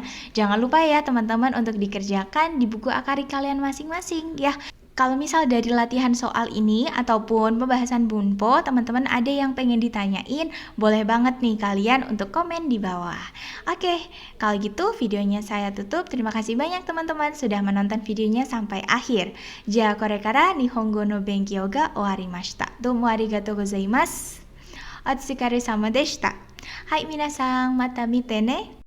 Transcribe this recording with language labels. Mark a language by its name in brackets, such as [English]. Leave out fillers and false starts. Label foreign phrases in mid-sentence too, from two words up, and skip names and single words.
[Indonesian] Jangan lupa ya, teman-teman, untuk dikerjakan di buku akari kalian masing-masing ya. Kalau misal dari latihan soal ini ataupun pembahasan Bunpo, teman-teman ada yang pengen ditanyain, boleh banget nih kalian untuk komen di bawah. Oke, kalau gitu videonya saya tutup. Terima kasih banyak teman-teman sudah menonton videonya sampai akhir. [Japanese] じゃ、これから日本語の勉強が終わりました. どうもありがとうございます。お疲れさまでした. はい、皆さん、また見てね.